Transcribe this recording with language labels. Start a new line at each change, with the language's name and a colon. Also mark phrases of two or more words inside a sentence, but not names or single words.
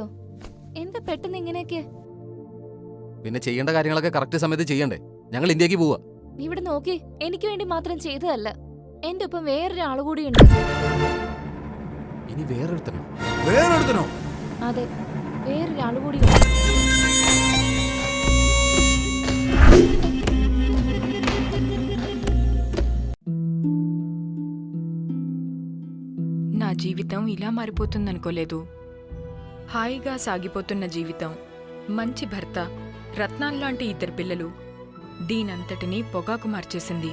Malayalam: എന്താ പെട്ടെന്ന് ഇങ്ങനെയൊക്കെ? പിന്നെ ചെയ്യേണ്ട കാര്യങ്ങളൊക്കെ കറക്റ്റ് സമയത്ത് ചെയ്യണ്ടേ? ഞങ്ങൾ ഇന്ത്യക്ക് പോവാ. ഇവിടെ നോക്കി, എനിക്ക് വേണ്ടി മാത്രം ചെയ്തതല്ല, എന്റെ ഒപ്പം വേറൊരാൾ കൂടിയുണ്ട്. ഇനി വേറൊരുത്തനോ? വേറെടുത്തനോ? അതെ, വേറൊരാൾ കൂടിയുണ്ട്.
Telugu: నా జీవితం ఇలా మారిపోతుందనుకోలేదు. హాయిగా సాగిపోతున్న జీవితం, మంచి భర్త, రత్నాల్లాంటి ఇద్దరు పిల్లలు, దీనంతటినీ పొగాకు మార్చేసింది.